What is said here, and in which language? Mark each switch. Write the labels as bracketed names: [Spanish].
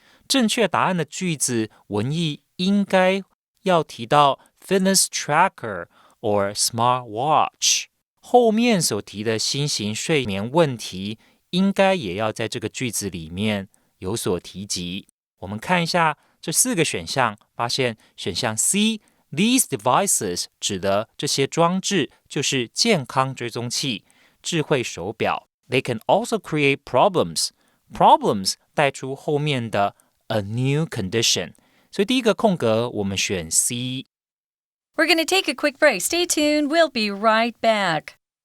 [Chinese] 正确答案的句子文意应该要提到 [English] fitness tracker or smart watch， [Chinese] 后面所提的新型睡眠问题应该也要在这个句子里面有所提及。我们看一下这4个选项，发现选项 C [English] These devices [Chinese] 指的这些装置就是健康追踪器、智慧手表。 [English] They can also create problems. Problems [Chinese] 带出后面的 [English] a new condition。 [Chinese] 所以第一个空格我们选 C。 [English] We're going to take a quick break. Stay tuned. We'll be right back.